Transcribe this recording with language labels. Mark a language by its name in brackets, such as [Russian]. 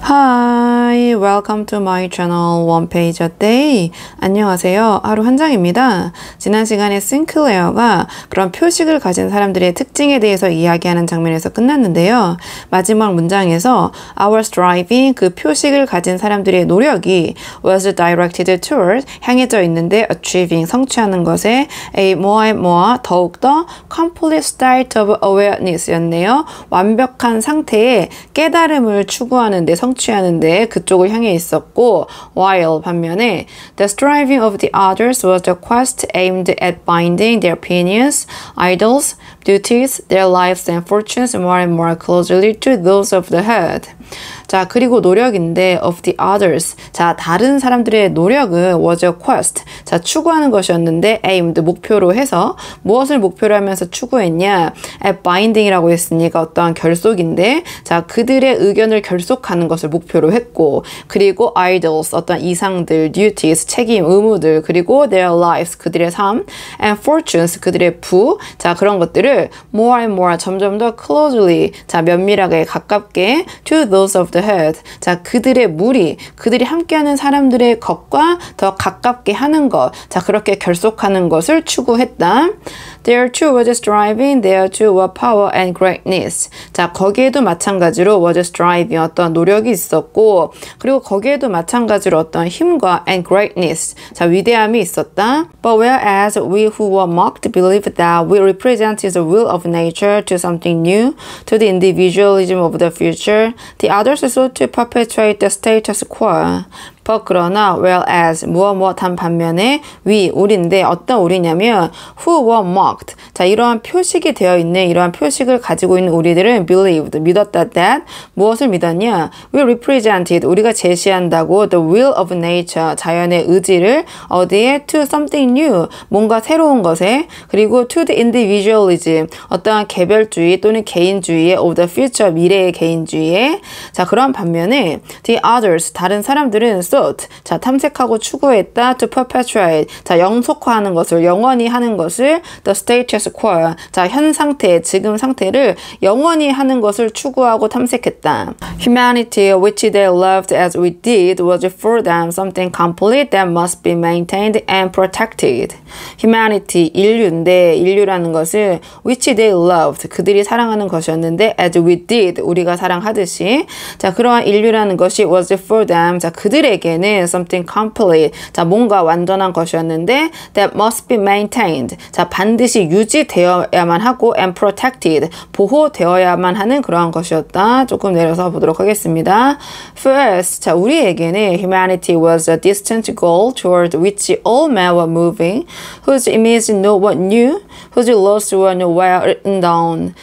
[English] Hi, welcome to my channel One Page a Day. [Korean] 안녕하세요. 하루 한 장입니다. 지난 시간에 싱클레어가 그런 표식을 가진 사람들의 특징에 대해서 이야기하는 장면에서 끝났는데요. [English] 마지막 문장에서 Our striving, [Korean] 그 표식을 가진 사람들의 노력이 [English] was directed toward, [Korean] 향해져 있는데 [English] achieving, [Korean] 성취하는 것에 [English] a more and more, [Korean] 더욱더 [English] complete state of awareness [Korean] 였네요. 완벽한 상태의 깨달음을 추구하는 데 성취하는데 그쪽을 향해 있었고, [English] while [Korean] 반면에 [English] the striving of the others was the quest aimed at binding their opinions, ideals, duties, their lives and fortunes more and more closely to those of the head. [Korean] 자, 그리고 노력인데 [English] of the others. [Korean] 자, 다른 사람들의 노력은 [English] was a quest. [Korean] 자, 추구하는 것이었는데 aimed, 목표로 해서 무엇을 목표로 하면서 추구했냐? [English] at binding [Korean] 이라고 했으니까 어떠한 결속인데, 자, 그들의 의견을 결속하는 것을 목표로 했고, 그리고 ideals, 어떤 이상들, duties, 책임, 의무들, 그리고 [English] their lives, [Korean] 그들의 삶, [English] and fortunes, [Korean] 그들의 부, 자, 그런 것들을 [English] more and more, [Korean] 점점 더 closely, 자, 면밀하게, 가깝게 [English] to those of the head. [Korean] 자, 그들의 무리, 그들이 함께하는 사람들의 것과 더 가깝게 하는 것. 자, 그렇게 결속하는 것을 추구했다. [English] There too was striving, there too were power and greatness. [Korean] 자, 거기에도 마찬가지로 [English] was striving, [Korean] 어떤 노력이 있었고, 그리고 거기에도 마찬가지로 어떤 힘과 [English] and greatness, [Korean] 자, 위대함이 있었다. [English] But whereas we who were mocked believed that we represented the will of nature to something new, to the individualism of the future, the others sought to perpetuate the status quo. [Korean] But 그러나 [English] whereas [Korean] 무엇한 반면에 we, 우리인데 어떤 우리냐면 [English] who were mocked. [Korean] 자, 이러한 표식이 되어 있는, 이러한 표식을 가지고 있는 우리들은 [English] believed, [Korean] 믿었다 that 무엇을 믿었냐? [English] We represented, [Korean] 우리가 제시한다고 [English] the will of nature, [Korean] 자연의 의지를 어디에? [English] to something new, [Korean] 뭔가 새로운 것에, 그리고 [English] to the individualism, [Korean] 어떠한 개별주의 또는 개인주의의 [English] of the future, [Korean] 미래의 개인주의에. 자, 그런 반면에 [English] the others, [Korean] 다른 사람들은 자, 탐색하고 추구했다. [English] to perpetuate. [Korean] 자, 영속화하는 것을, 영원히 하는 것을 [English] the status quo. [Korean] 자, 현 상태, 지금 상태를 영원히 하는 것을 추구하고 탐색했다. [English] Humanity, which they loved as we did, was for them something complete that must be maintained and protected. [Korean] Humanity, 인류인데, 인류라는 것을 [English] which they loved, [Korean] 그들이 사랑하는 것이었는데 [English] as we did, [Korean] 우리가 사랑하듯이. 자, 그러한 인류라는 것이 [English] was for them, [Korean] 자, 그들에게 [English] something complete, [Korean] 자, 뭔가 완전한 것이었는데 [English] that must be maintained, [Korean] 자, 반드시 유지되어야만 하고 [English] and protected, [Korean] 보호되어야만 하는 그러한 것이었다. 조금 내려서 보도록 하겠습니다. [English] First, [Korean] 자, 우리에게는 [English] humanity was a distant goal toward which all men were moving, whose image no one knew, whose laws were nowhere written down.